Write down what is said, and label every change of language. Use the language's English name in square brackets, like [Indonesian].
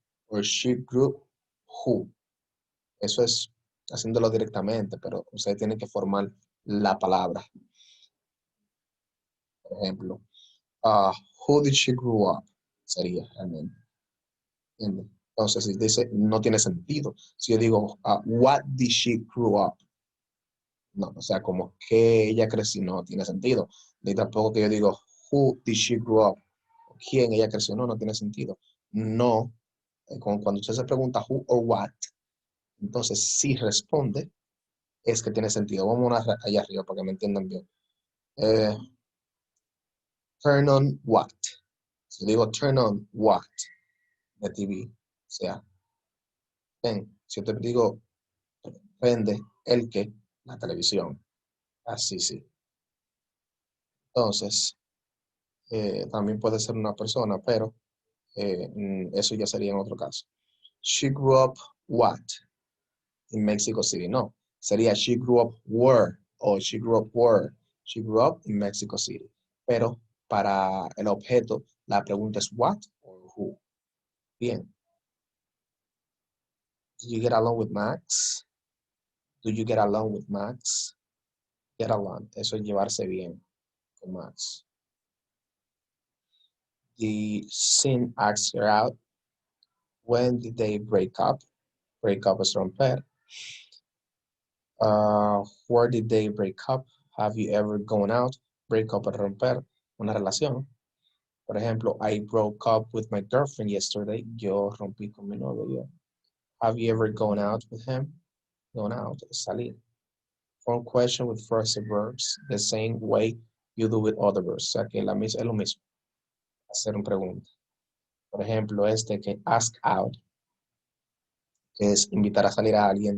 [English] Or she grew who. [Spanish] Eso es haciéndolo directamente, pero ustedes tienen que formar la palabra. [English] Por ejemplo, who did she grow up? [Spanish] Sería realmente. ¿Entiende? Entonces, si dice, no tiene sentido. Si yo digo, [English] what did she grow up? [Spanish] No, o sea, como que ella creció, no tiene sentido. Ni tampoco que yo digo, [English] who did she grow up? [Spanish] ¿Quién ella creció? No, no tiene sentido. No, cuando usted se pregunta [English] who or what, [Spanish] entonces si responde, es que tiene sentido. Vamos allá arriba para que me entiendan bien. [English] Turn on what. [Spanish] Si digo turn on what, de TV, o sea, ven, si yo te digo prende el que, la televisión, así sí. Entonces, también puede ser una persona, pero eso ya sería en otro caso. [English] She grew up what? In Mexico City. [Spanish] No, sería [English] she grew up where o she grew up where. She grew up in Mexico City. [Spanish] Pero para el objeto, la pregunta es [English] what or who. [Spanish] Bien. [English] Do you get along with Max? Do you get along with Max? Get along. [Spanish] Eso es llevarse bien con Max. [English] The sin asks her out. When did they break up? [Spanish] Break up es romper. [English] Where did they break up? Have you ever gone out? [Spanish] Break up es romper una relación. Por ejemplo, [English] I broke up with my girlfriend yesterday. [Spanish] Yo rompí con mi novio. [English] Have you ever gone out with him? Gone out, salir. Form question with phrasal verbs the same way you do with other verbs. [Spanish] O sea que es lo mismo. Hacer una pregunta. Por ejemplo, que ask out, que es invitar a salir a alguien.